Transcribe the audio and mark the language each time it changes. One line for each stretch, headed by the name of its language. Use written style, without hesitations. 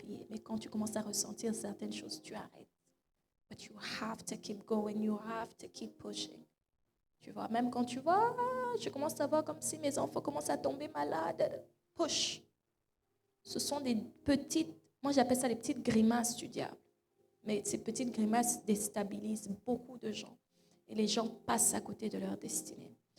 French: Mais quand tu commences à ressentir certaines choses, tu arrêtes.
English: But you have to keep going. You have to keep pushing.
French: Tu vois, même quand tu vois, je commence à voir comme si mes enfants commencent à tomber malades.
English: Push.
French: Ce sont des petites, moi j'appelle ça les petites grimaces du diable. Mais ces petites grimaces déstabilisent beaucoup de gens. Et les gens passent à côté de leur destinée.